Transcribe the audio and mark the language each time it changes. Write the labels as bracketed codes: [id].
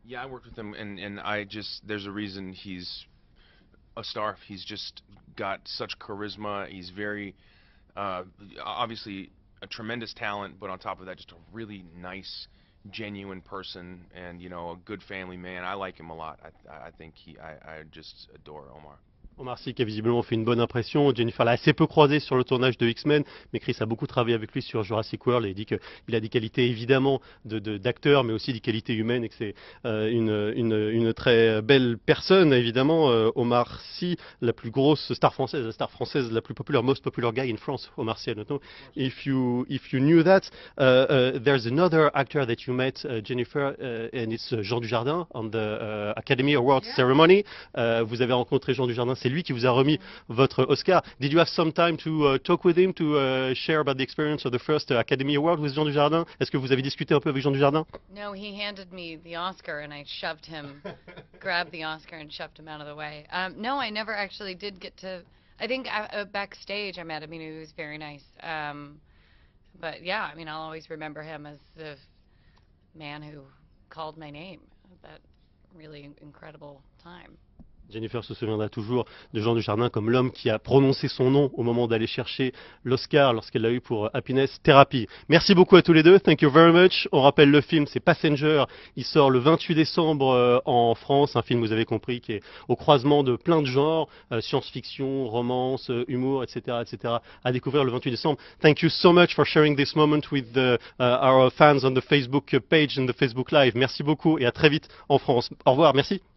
[en] Yeah, I worked with him, and there's a reason he's a star. He's just got such charisma. He's very obviously a tremendous talent, but on top of that, just a really nice, genuine person, and a good family man. I like him a lot. I think I just adore Omar. [fr] Omar Sy qui a visiblement fait une bonne impression. Jennifer l'a assez peu croisé sur le tournage de X-Men, mais Chris a beaucoup travaillé avec lui sur Jurassic World et il dit qu'il a des qualités évidemment d'acteur, mais aussi des qualités humaines et que c'est une très belle personne évidemment. Omar Sy, la plus grosse star française la plus populaire, [en] most popular guy in France. Omar Sy, I don't know if you knew that. There's another actor that you met, Jennifer, and it's Jean Dujardin on the Academy Awards ceremony. [fr] Vous avez rencontré Jean Dujardin. C'est lui qui vous a remis votre Oscar. [en] Did you have some time to talk with him, to share about the experience of the first Academy Award with Jean Dujardin? [fr] Est-ce que vous avez discuté un peu avec Jean Dujardin? [en] No, he handed me the Oscar and I shoved him, grabbed the Oscar and shoved him out of the way. No, I never actually did get to. I think backstage I met him. He was very nice. But yeah, I mean, I'll always remember him as the man who called my name at that really incredible time. [fr] Jennifer se souviendra toujours de Jean Dujardin comme l'homme qui a prononcé son nom au moment d'aller chercher l'Oscar lorsqu'elle l'a eu pour Happiness Therapy. Merci beaucoup à tous les deux. [en] Thank you very much. [fr] On rappelle le film, c'est Passenger. Il sort le 28 décembre en France. Un film, vous avez compris, qui est au croisement de plein de genres, science-fiction, romance, humour, etc., etc. À découvrir le 28 décembre. [en] Thank you so much for sharing this moment with our fans on the Facebook page and the Facebook Live. [fr] Merci beaucoup et à très vite en France. Au revoir. Merci.